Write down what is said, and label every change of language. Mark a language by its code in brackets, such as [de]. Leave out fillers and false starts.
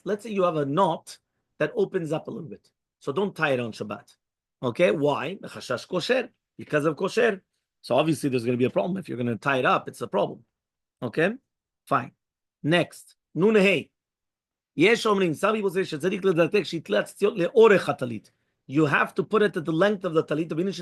[en] Let's say you have a knot that opens up a little bit. So don't tie it on Shabbat. Okay? Why? Chashash kosher. Because of kosher. So obviously there's going to be a problem. If you're going to tie it up, it's a problem. Okay? Fine. Next. Nun hey. [he] Yesh omrim. [en] Some people say, [he] שצריך לדקדק שיתלה ציציות לאורך הטלית. [en] You have to put it at the length of the talit.